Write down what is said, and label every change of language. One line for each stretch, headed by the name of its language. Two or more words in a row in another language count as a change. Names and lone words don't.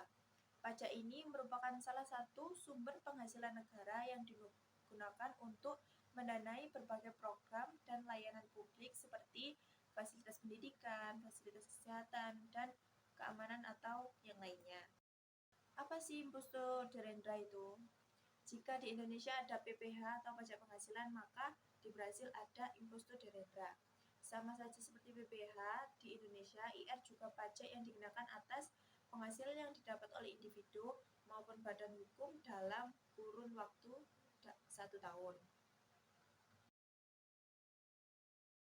Indonesian: Pajak ini merupakan salah satu sumber penghasilan negara yang digunakan untuk mendanai berbagai program dan layanan publik seperti fasilitas pendidikan, fasilitas kesehatan, dan keamanan atau yang lainnya. Apa sih
Portuguese: imposto de renda
Indonesian: itu? Jika di Indonesia ada PPh atau pajak penghasilan, maka di Brazil ada
Portuguese: imposto de renda.
Indonesian: Sama saja seperti PPh, di Indonesia IR juga pajak yang dikenakan atas penghasilan yang didapat oleh individu maupun badan hukum dalam kurun waktu 1 tahun.